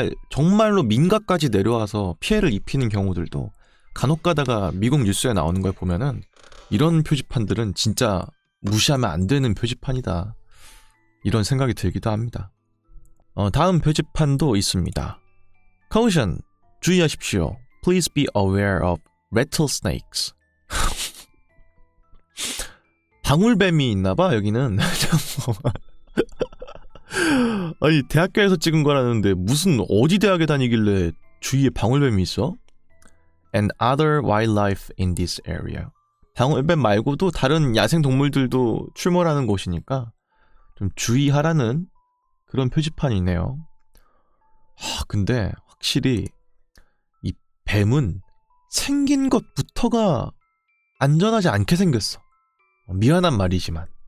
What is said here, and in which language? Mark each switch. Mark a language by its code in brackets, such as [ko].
[ko] 정말로 민가까지 내려와서 피해를 입히는 경우들도 간혹 가다가 미국 뉴스에 나오는 걸 보면은, 이런 표지판들은 진짜 무시하면 안 되는 표지판이다, 이런 생각이 들기도 합니다. 다음 표지판도 있습니다. [en] Caution, [ko] 주의하십시오. [en] Please be aware of rattlesnakes. [ko] 방울뱀이 있나봐 여기는. 아니, 대학교에서 찍은 거라는데 무슨 어디 대학에 다니길래 주위에 방울뱀이 있어? [en] And other wildlife in this area. [ko] 방울뱀 말고도 다른 야생 동물들도 출몰하는 곳이니까 좀 주의하라는 그런 표지판이네요. 근데 확실히 이 뱀은 생긴 것부터가 안전하지 않게 생겼어. 미안한 말이지만.